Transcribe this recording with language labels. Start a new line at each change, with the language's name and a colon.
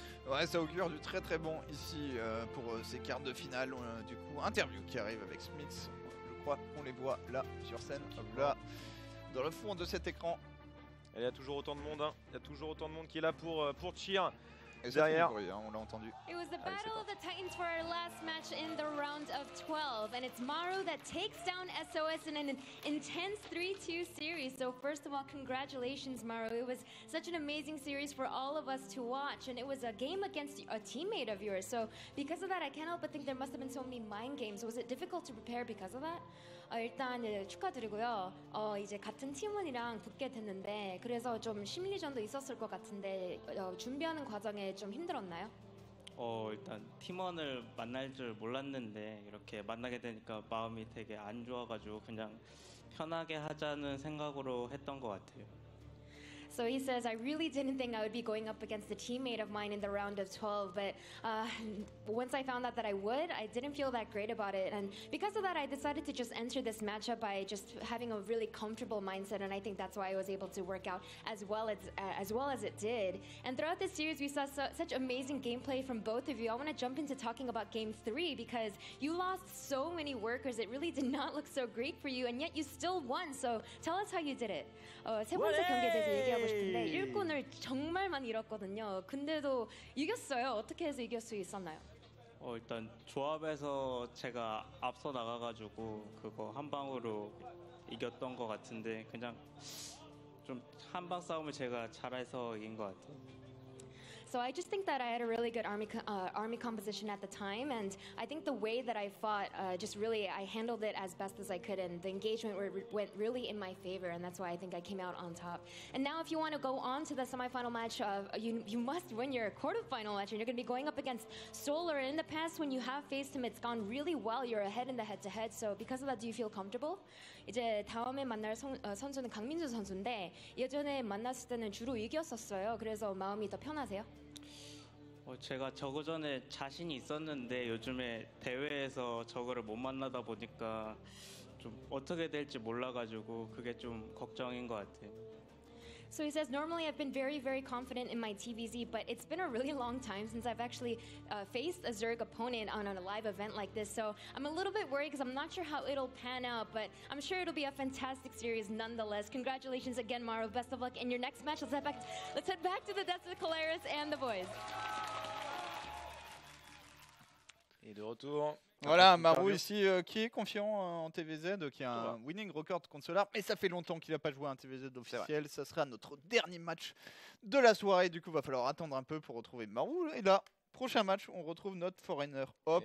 French: Ouais, ça augure du très très bon ici pour ces quarts de finale. Du coup, interview qui arrive avec Smith. Je crois qu'on les voit là sur scène, là, dans le fond de cet écran. Et il y a toujours autant de monde, Il y a toujours autant de monde qui est là pour cheer. Et ça fait Derrière. du bruit, on l'a entendu.
English: It was the
French: Allez, c'est
English: battle of the Titans for our last match in the round of 12, and it's Maru that takes down SOS in an intense 3-2 series. So first of all, congratulations, Maru. It was such an amazing series for all of us to watch, and it was a game against a teammate of yours. So because of that, I can't help but think there must have been so many mind games. Was it difficult to prepare because of that?
Korean: 일단 축하드리고요. 이제 같은 팀원이랑 붙게 됐는데 그래서 좀 심리전도 있었을 것 같은데 준비하는 과정에 좀 힘들었나요? 일단 팀원을 만날 줄 몰랐는데 이렇게 만나게 되니까 마음이 되게 안 좋아가지고 그냥 편하게 하자는 생각으로 했던 것 같아요.
English: So he says, I really didn't think I would be going up against a teammate of mine in the round of 12, but once I found out that I would, I didn't feel that great about it. And because of that, I decided to just enter this matchup by just having a really comfortable mindset, and I think that's why I was able to work out as well as it did. And throughout this series, we saw such amazing gameplay from both of you. I want to jump into talking about Game 3 because you lost so many workers. It really did not look so great for you, and yet you still won. So tell us how you did it.
Korean: 세 번째 경기에 대해서 얘기하고 싶은데 일꾼을 정말 많이 잃었거든요. 근데도 이겼어요. 어떻게 해서 이길 수 있었나요? 일단 조합에서 제가 앞서 나가가지고 그거 한 방으로 이겼던 것 같은데 그냥 좀 한방 싸움을 제가 잘해서 이긴 것 같아요.
English: So I just think that I had a really good army composition at the time, and I think the way that I fought, I handled it as best as I could, and the engagement went really in my favor, and that's why I think I came out on top. And now if you want to go on to the semifinal match, you must win your quarterfinal match, and you're going to be going up against Solar. In the past, when you have faced him, it's gone really well. You're ahead in the head-to-head, so because of that, do you feel comfortable?
Korean: 이제 다음에 만날 선수는 강민주 선수인데 예전에 만났을 때는 주로 이겼었어요. 그래서 마음이 더 편하세요? 제가 저그 전에 자신이 있었는데 요즘에 대회에서 저그를 못 만나다 보니까 좀 어떻게 될지 몰라가지고 그게 좀 걱정인 것 같아요.
English: So he says, normally I've been very, very confident in my TVZ, but it's been a really long time since I've actually faced a Zerg opponent on a live event like this. So I'm a little bit worried because I'm not sure how it'll pan out, but I'm sure it'll be a fantastic series nonetheless. Congratulations again, Maru. Best of luck in your next match. Let's head back to the Deaths of Colaris and the boys.
French: Et de retour. Voilà, Maru ici qui est confiant en TVZ, qui a un
English: winning record
French: contre Solar, mais ça fait longtemps qu'il n'a pas joué un TVZ officiel. Ça sera notre dernier match de la soirée, du coup il va falloir attendre un peu pour retrouver Maru. Et là, prochain match, on retrouve notre Foreigner. Hop.